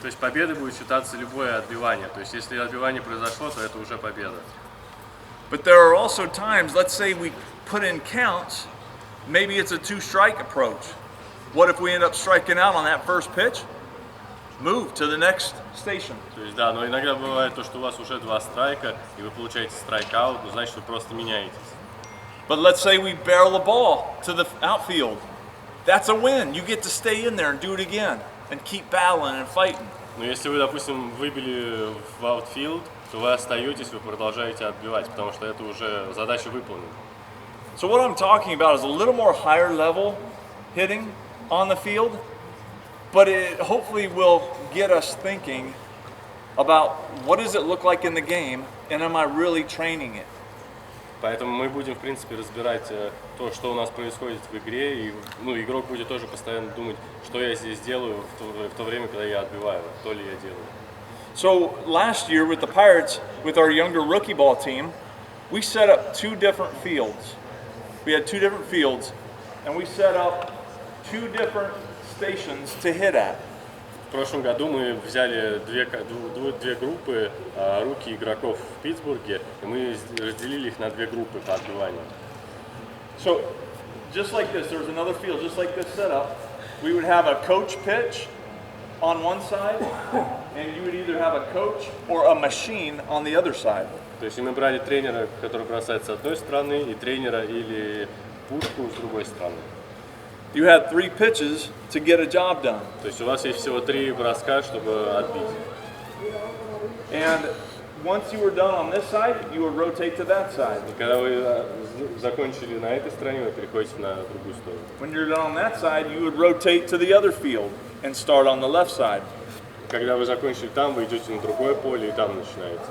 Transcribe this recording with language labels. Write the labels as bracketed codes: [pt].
[ru] То есть победой будет считаться любое отбивание. То есть если отбивание произошло, то это уже победа. [en] But there are also times, let's say we put in counts, maybe it's a 2-strike approach. What if we end up striking out on that first pitch? Move to the next station. [ru] То есть да, но иногда бывает то, что у вас уже 2 страйка, и вы получаете страйкаут, ну значит вы просто меняетесь. [en] But let's say we barrel the ball to the outfield. That's a win. You get to stay in there and do it again and keep battling and fighting. [ru] Но если вы, допустим, выбили в аутфилд, то вы остаетесь, вы продолжаете отбивать, потому что это уже задача выполнена. [en] So what I'm talking about is a little more higher level hitting on the field, but it hopefully will get us thinking about what does it look like in the game and am I really training it? [ru] Поэтому мы будем, в принципе, разбирать то, что у нас происходит в игре, и игрок будет тоже постоянно думать, что я здесь делаю в то время, когда я отбиваю, то ли я делаю. [en] So last year with the Pirates, with our younger rookie ball team, we set up 2 different fields. We had 2 different fields, and we set up 2 different stations to hit at. [ru] В прошлом году мы взяли две группы руки игроков в Питтсбурге, и мы разделили их на 2 группы по отбиванию. [en] So just like this, there was another field, just like this setup. We would have a coach pitch on one side, and you would either have a coach or a machine on the other side. [ru] То есть мы брали тренера, который бросает с одной стороны, и тренера или пушку с другой стороны. [en] You had 3 pitches to get a job done. [ru] То есть у вас есть всего 3 броска, чтобы отбить. [en] And once you were done on this side, you would rotate to that side. [ru] И когда вы закончили на этой стороне, вы переходите на другую сторону. [en] When you're done on that side, you would rotate to the other field and start on the left side. [ru] Когда вы закончили там, вы идете на другое поле и там начинаете.